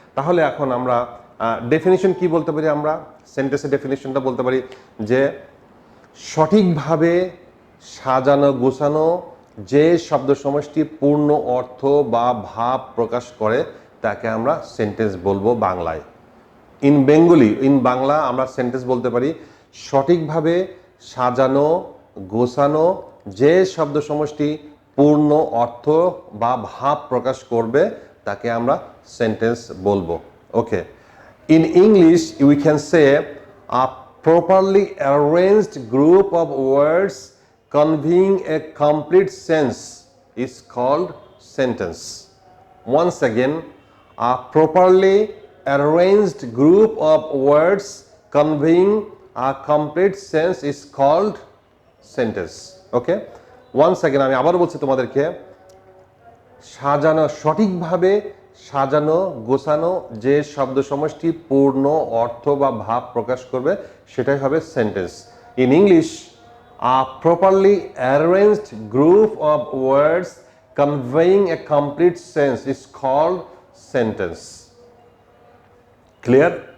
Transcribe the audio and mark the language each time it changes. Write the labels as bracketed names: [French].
[Bangla] তাহলে এখন আমরা ডেফিনিশন কি বলতে পারি? আমরা সেন্টেন্সের ডেফিনিশনটা বলতে পারি যে সঠিকভাবে সাজানো গোছানো যে শব্দ সমষ্টি পূর্ণ অর্থ বা ভাব প্রকাশ করে তাকে আমরা সেন্টেন্স বলবো বাংলায়। [English] in Bengali, in Bangla [Bangla] আমরা সেন্টেন্স বলতে পারি সঠিকভাবে সাজানো গোছানো যে শব্দ সমষ্টি পূর্ণ অর্থ বা ভাব প্রকাশ করবে তাকে আমরা সেন্টেন্স বলবো। [English] Okay, in English we can say a properly arranged group of words conveying a complete sense is called sentence. Once again, a properly arranged group of words conveying a complete sense is called sentence. Okay? Once again, [Bangla] আমি আবার বলছি তোমাদেরকে, সাজানো সঠিকভাবে সাজানো গোছানো যে শব্দ সমষ্টি পূর্ণ অর্থ বা ভাব প্রকাশ করবে সেটাই হবে sentence. [English] In English, a properly arranged group of words conveying a complete sense is called sentence. Clear?